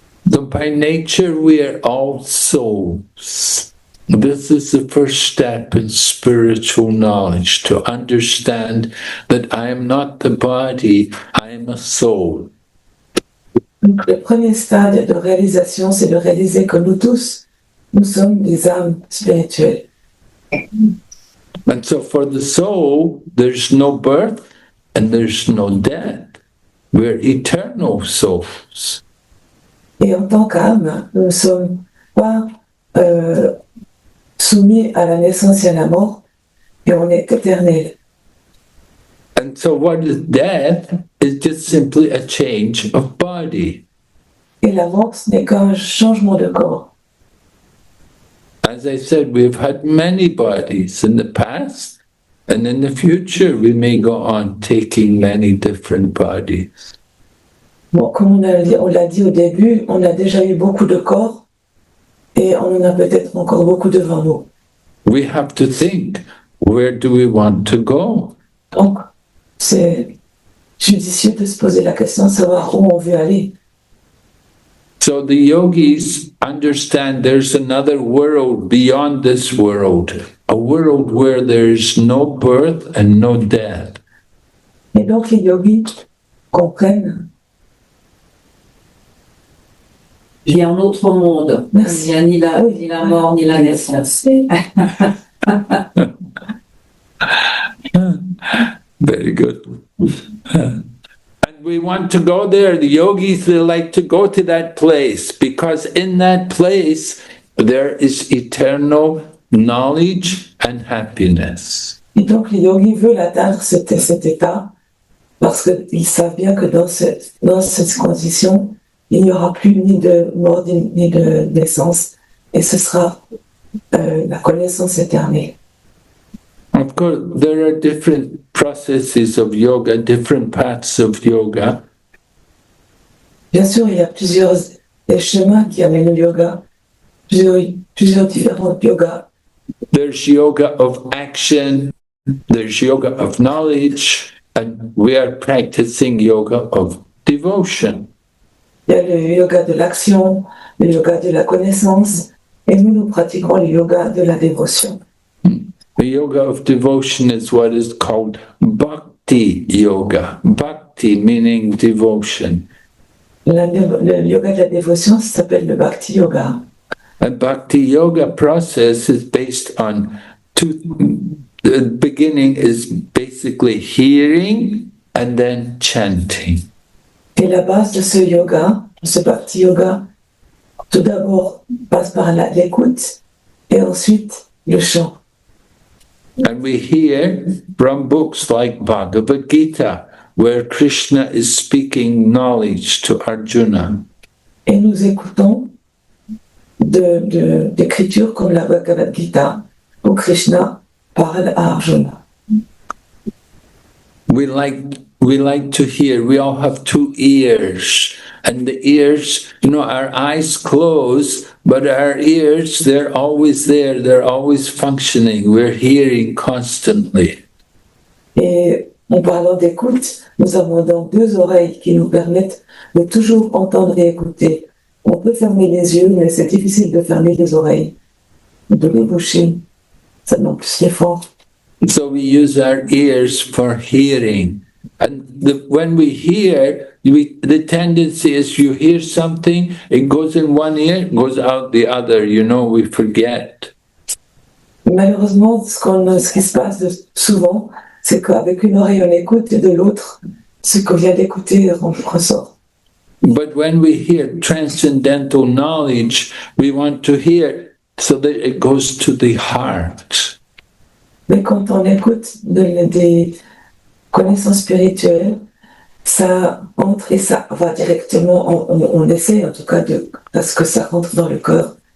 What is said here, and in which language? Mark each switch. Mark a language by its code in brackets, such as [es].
[en] So by nature, we are all souls. This is the first step in spiritual knowledge, to understand that I am not the body, I am a soul. [fr] Donc, le premier stade de réalisation, c'est de réaliser que nous tous, nous sommes des âmes spirituelles. [en] And so for the soul, there's no birth and there's no death. We're eternal souls. [fr] Et en tant qu'âme, nous ne sommes pas soumis à la naissance et à la mort, et on est éternel. [en] And so what is death is just simply a change of body. [fr] Et la mort, ce n'est qu'un changement de corps. [en] As I said, we've had many bodies in the past, and in the future we may go on taking many different bodies. [fr] Bon, comme on l'a dit au début, on a déjà eu beaucoup de corps, et on en a peut-être encore beaucoup devant nous. [en] We have to think, where do we want to go? [fr] Donc, c'est judicieux de se poser la question de savoir où on veut aller. [en] So the yogis understand there's another world beyond this world, a world where there's no birth and no death. [fr] Et donc les yogis comprennent. Il y a un autre monde. Merci. Il n'y a ni la mort, ni la naissance. [en] Very good. And we want to go there. The yogis, they like to go to that place because in that place there is eternal knowledge and happiness. [fr] Et donc les yogis veulent atteindre cet état parce qu'ils savent bien que dans cette condition, il n'y aura plus ni de mort ni de naissance et ce sera la connaissance éternelle. [en] Of course, there are different processes of yoga, different paths of yoga. [fr] Bien sûr, il y a plusieurs chemins qui amènent au yoga, plusieurs différents yogas. [en] There's yoga of action, there's yoga of knowledge, and we are practicing yoga of devotion. [fr] Il y a le yoga de l'action, le yoga de la connaissance, et nous pratiquons le yoga de la dévotion. [en] The yoga of devotion is what is called bhakti yoga. Bhakti meaning devotion. [fr] Le yoga de la dévotion, ça s'appelle le bhakti yoga. [en] A bhakti yoga process is based on the beginning is basically hearing and then chanting. [fr] Et la base de ce yoga, de ce bhakti yoga, tout d'abord passe par l'écoute et ensuite le chant. [en] And we hear from books like Bhagavad Gita, where Krishna is speaking knowledge to Arjuna. [fr] Et nous écoutons d'écritures comme la Bhagavad Gita, où Krishna parle à Arjuna. [en] We like to hear. We all have two ears. And the ears, our eyes close, but our ears, they're always there. They're always functioning. We're hearing constantly. [fr] Et en parlant d'écoute, nous avons donc deux oreilles qui nous permettent de toujours entendre et écouter. On peut fermer les yeux, mais c'est difficile de fermer les oreilles, de les boucher. Ça non plus c'est fort. [en] So we use our ears for hearing. And when we hear, the tendency is you hear something, it goes in one ear, goes out the other, we forget. [fr] Malheureusement, ce qui se passe souvent, c'est qu'avec une oreille on écoute et de l'autre, ce qu'on vient d'écouter ressort. [en] But when we hear transcendental knowledge, we want to hear so that it goes to the heart. [fr] Mais quand on écoute des connaissances spirituelles, ça entre et ça va directement, on essaie en tout cas à ce que ça rentre dans le cœur.